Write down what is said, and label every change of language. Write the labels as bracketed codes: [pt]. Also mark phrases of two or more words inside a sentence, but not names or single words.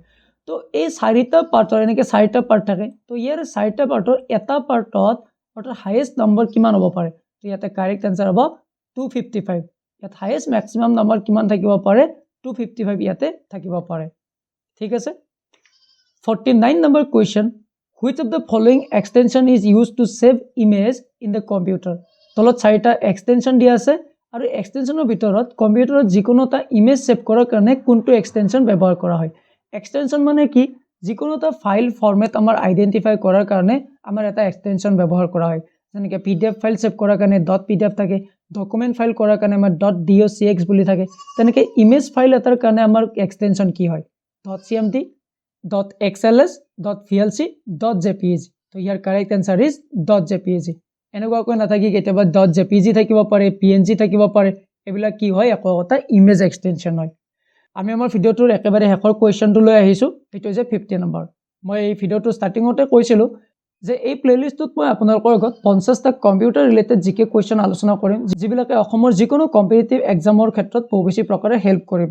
[as] তো এই 4টা পাৰ্টৰ এনেকৈ 4টা পাৰ্ট থাকে। তো ইয়াৰ 4টা পাৰ্টৰ এটা পাৰ্টত অৰ্থাৎ [en] highest number [as] কিমান হ'ব পাৰে? তো ইয়াতে [en] correct answer [as] হ'ব 255। ইয়াত [en] highest maximum number [as] কিমান থাকিব পাৰে? 255 ইয়াতে থাকিব পাৰে, ঠিক আছে? 49 নম্বৰ কুৱেশ্যন, [en] which of the following extension is used to save image in the computer? [as] তলত 4টা এক্সটেনশ্যন দিয়া আছে আৰু এক্সটেনশ্যনৰ ভিতৰত কম্পিউটাৰত যিকোনো এটা [en] image save [as] কৰাৰ কাৰণে কোনটো এক্সটেনশ্যন ব্যৱহাৰ কৰা হয়? এক্সটেনশ্যন মানে কি? যিকোনো এটা [en] file format [as] আমাৰ আইডেণ্টিফাই কৰাৰ কাৰণে আমাৰ এটা এক্সটেনশ্যন ব্যৱহাৰ কৰা হয়। যেনেকৈ PDF [en] file save [as] কৰাৰ কাৰণে .pdf থাকে, [en] document file [as] কৰাৰ কাৰণে আমাৰ .docx বুলি থাকে। তেনেকৈ [en] image file [as] এটাৰ কাৰণে আমাৰ এক্সটেনশ্যন কি হয়? .cmd, .xls, .vlc, .jpeg। তো ইয়াৰ [en] correct answer is [as] .jpeg। এনেকুৱাকৈ নাথাকি কেতিয়াবা .jpg থাকিব পাৰে, PNG থাকিব পাৰে, এইবিলাক কি হয়? একোটা [en] image extension [as] হয়। আমি আমাৰ ভিডিঅ'টোৰ একেবাৰে শেষৰ কুৱেশ্যনটো লৈ আহিছোঁ, সেইটো হৈছে 50 নম্বৰ। মই এই ভিডিঅ'টো ষ্টাৰ্টিঙতে কৈছিলোঁ যে এই প্লেলিষ্টটোত মই আপোনালোকৰ আগত 50টা [en] computer related GK question [as] আলোচনা কৰিম, যিবিলাকে অসমৰ যিকোনো [en] competitive exam [as] ক্ষেত্ৰত বহু বেছি প্ৰকাৰে হেল্প কৰিব।